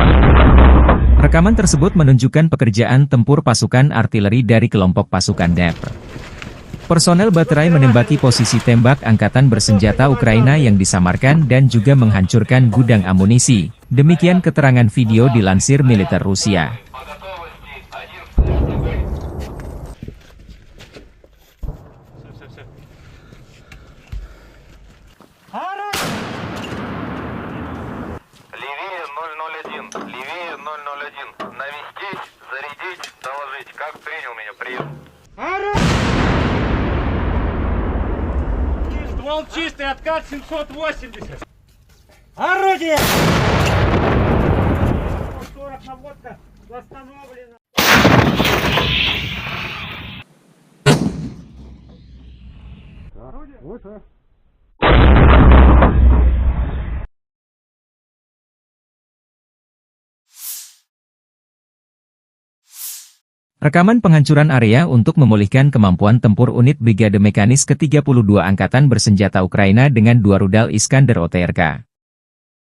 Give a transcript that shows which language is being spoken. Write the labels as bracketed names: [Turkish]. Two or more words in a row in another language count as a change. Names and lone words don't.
[Indonesian] Rekaman tersebut menunjukkan pekerjaan tempur pasukan artileri dari kelompok pasukan Dnepr. Personel baterai menembaki posisi tembak angkatan bersenjata Ukraina yang disamarkan dan juga menghancurkan gudang amunisi. Demikian keterangan video dilansir militer Rusia. [Russian] Левее 001. Навестись, зарядить, доложить. Как принял меня? Прием. Ствол чистый, откат 780. Орудие! 140 наводка восстановлена. Орудие? Выше. [Indonesian] Rekaman penghancuran area untuk memulihkan kemampuan tempur unit Brigade Mekanis ke-32 Angkatan Bersenjata Ukraina dengan 2 rudal Iskander OTRK.